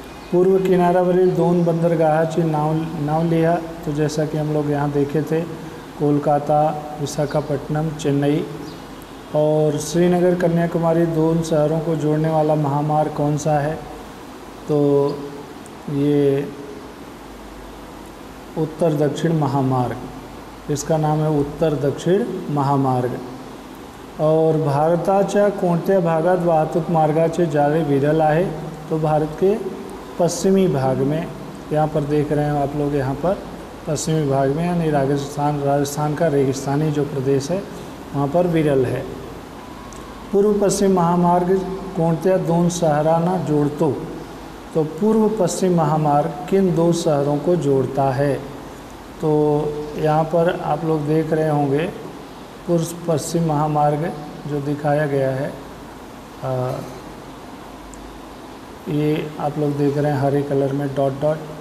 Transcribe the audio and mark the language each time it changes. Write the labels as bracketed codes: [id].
[mr] पूर्व किनारावरील दोन बंदरगाहाची नाव लिहा। [hi] तो जैसा कि हम लोग यहाँ देखे थे, कोलकाता, विशाखापट्टनम, चेन्नई। और श्रीनगर कन्याकुमारी दोनों शहरों को जोड़ने वाला महामार्ग कौन सा है? तो ये उत्तर दक्षिण महामार्ग, इसका नाम है उत्तर दक्षिण महामार्ग। [mr] और भारताच्या कोणत्या भागात वाहतूक मार्गाचे जाळे विरल आहे? [hi] तो भारत के पश्चिमी भाग में, यहाँ पर देख रहे हैं आप लोग, यहाँ पर पश्चिमी भाग में, यानी राजस्थान का रेगिस्तानी जो प्रदेश है वहाँ पर विरल है। [mr] पूर्व पश्चिम महामार्ग कोणत्या दोन शहरांना जोड़तो? [hi] तो पूर्व पश्चिम महामार्ग किन दो शहरों को जोड़ता है? तो यहाँ पर आप लोग देख रहे होंगे पूर्व पश्चिम महामार्ग जो दिखाया गया है, ये आप लोग देख रहे हैं हरे कलर में डॉट डॉट।